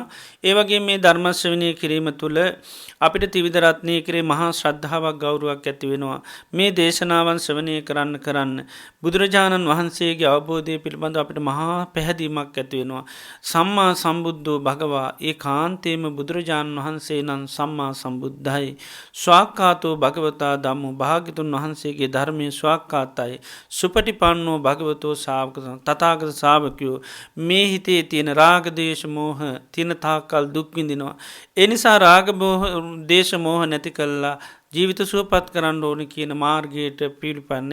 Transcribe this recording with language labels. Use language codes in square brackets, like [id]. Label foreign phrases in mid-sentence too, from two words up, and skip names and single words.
[si] ඒ වගේ මේ ධර්ම ශ්‍රවණය කිරීම තුළ අපිට ත්‍රිවිධ රත්නය කෙරේ මහා ශ්‍රද්ධාවක්, ගෞරවයක් ඇති වෙනවා. මේ දේශනාවන් ශ්‍රවණය කරන්න බුදුරජාණන් වහන්සේගේ අවබෝධය පිළිබඳව අපිට මහා පැහැදීමක් ඇති වෙනවා. [pi] සම්මා සම්බුද්ධෝ භගවා, [si] ඒ කාන්තේම බුදුරජාණන් වහන්සේ නම් සම්මා සම්බුද්ධයි. [pi] ස්වාක්ඛාතෝ භගවතා ධම්මෝ, [si] භාග්‍යතුන් වහන්සේගේ ධර්මයේ ස්වාක්ඛාතයි. [pi] සුපටිපන්නෝ භගවතෝ ශාවක [si] තථාගත ශාවකයෝ මේ හිතේ තියෙන රාග දේශ මෝහ තියෙන තාක්කල් දුක් විඳිනවා. ඒ නිසා රාග දේශ මෝහ නැති කළා ජීවිත සුවපත් කරන්න ඕන කියන මාර්ගයට පිළිපන්න.